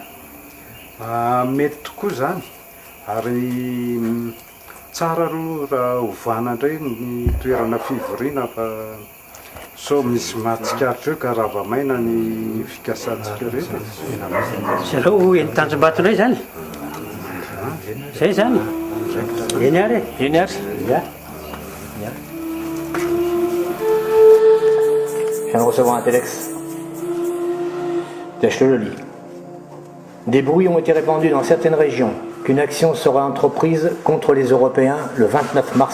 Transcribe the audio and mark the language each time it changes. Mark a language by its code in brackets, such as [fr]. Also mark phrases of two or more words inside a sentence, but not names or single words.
[mg] Mety tokoa zany ary tsara aloha raha ovana indray ny toerana fivoriana fa so misy mahatsikaritra eo ka rava-maina ny fikasantsika rehetra. Zareo eny Tanjombato indray zany. Zay zany. Eny ary. Eny ary. Ya. [fr] Je viens de recevoir un téléx. Tiens, je te le lis. Des bruits ont été répandus dans certaines régions qu'une action sera entreprise contre les Européens le 29 mars.